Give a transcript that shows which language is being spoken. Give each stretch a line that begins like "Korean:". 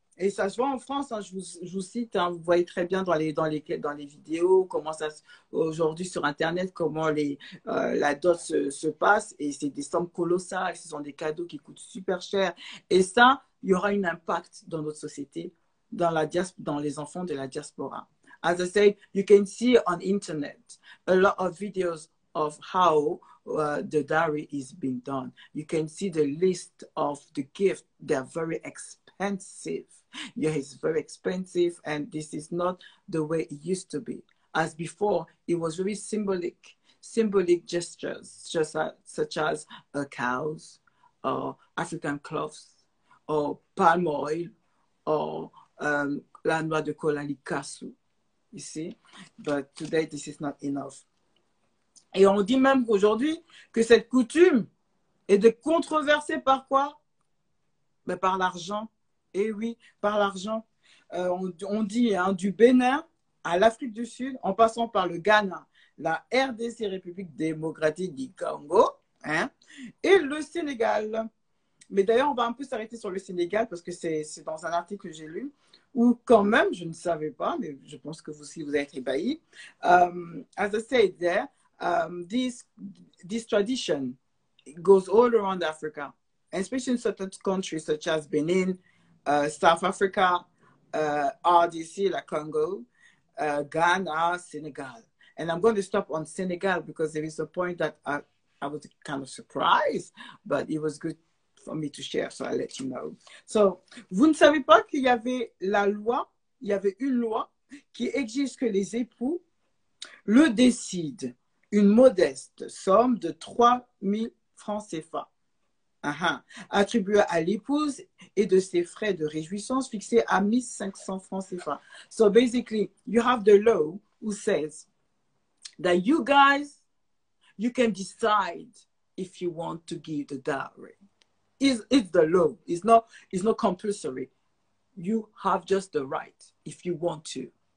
French: Et ça se voit en France, hein, je vous cite, hein, vous voyez très bien dans les vidéos, comment ça aujourd'hui sur Internet, comment la dot se passe. Et c'est des sommes colossales, ce sont des cadeaux qui coûtent super cher. Et ça, il y aura un impact dans notre société, dans les enfants de la diaspora.
English: As I said, you can see on Internet a lot of videos of how the dowry is being done. You can see the list of the gifts. They're very expensive. Yeah, it's very expensive, and this is not the way it used to be. As before, it was very symbolic. symbolic gestures, such as cows, or African cloths, or palm oil, or
French: la noix de cola likasu,
English: you see. But today, this is not enough.
French: Et on dit même qu'aujourd'hui, que cette coutume est controversée par quoi? Ben, par l'argent. Et oui, par l'argent. On dit hein, du Bénin à l'Afrique du Sud, en passant par le Ghana, la RDC, République démocratique du Congo, hein, et le Sénégal. Mais d'ailleurs, on va un peu s'arrêter sur le Sénégal parce que c'est dans un article que j'ai lu, où quand même, je ne savais pas, mais je pense que vous aussi, vous avez été ébahis.
English: As I said there, this tradition goes all around Africa, especially in certain countries such as Benin, South Africa, RDC, like Congo, Ghana, Senegal. And I'm going to stop on Senegal because there is a point that I was kind of surprised, but it was good for me to share, so I'll let you know. So,
French: vous ne savez pas qu'il y avait la loi, il y avait une loi qui exige que les époux le décident une modeste somme de 3 000 francs CFA. Attribué à l'épouse et de ses frais de réjouissance fixés à 1 500 francs CFA.
English: So basically, you have the law who says that you guys, you can decide if you want to give the dowry. It's the law. It's not compulsory. You have just the right if you want to.